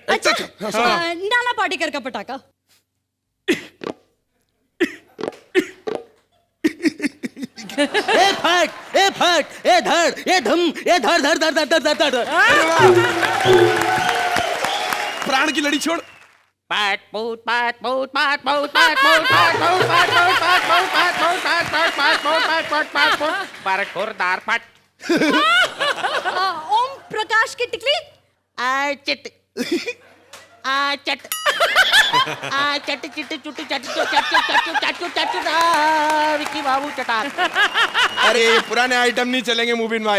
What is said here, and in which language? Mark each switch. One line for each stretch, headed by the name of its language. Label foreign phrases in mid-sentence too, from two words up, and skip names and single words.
Hindi: अच्छा, नाना पाटेकर का पटाखा। ए फट, ए फट, ए धड़, ए धम, ए धड़ धड़ धड़ धड़ धड़ धड़। प्राण की लड़ी छोड़। पाट पूट पाट पूट पाट पूट पाट पूट पाट पूट पाट पूट पाट पूट पाट पूट पाट पाट पाट पूट पाट पूट पाट पूट बार खुरदार पाट। ओम प्रकाश की टिकली। आ चट, आ चट, आ चट चिट चुट चट चट चट चट चट विक्की बाबू चटा। अरे ये पुराने आइटम नहीं चलेंगे मूवी में।